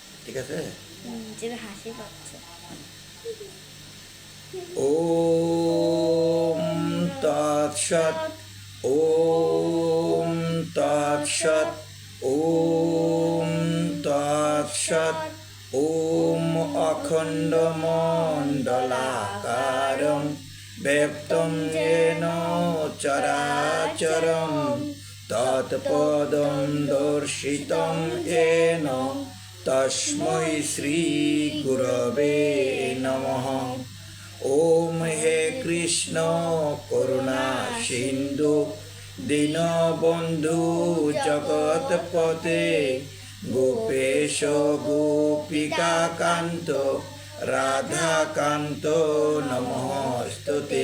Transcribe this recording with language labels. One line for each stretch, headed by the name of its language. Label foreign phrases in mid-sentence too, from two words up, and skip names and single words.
Bangla: ঠিক আছে? যে হাসি পাচ্ছে।
Sanskrit: ওম তৎসৎ। ওম তৎসৎ। ওম তৎসৎ। ওম অখণ্ডমণ্ডলাকারং ব্যক্তং येन চরাচরং তৎপদং দর্শিतं येन তস্मै শ্রী গুরবে নমঃ। ওম হে কৃষ্ণ করুণা সিন্ধু দীনবন্ধু জগৎপতে গোপেশ গোপিকাকান্ত রাধাকান্ত নমস্তুতে।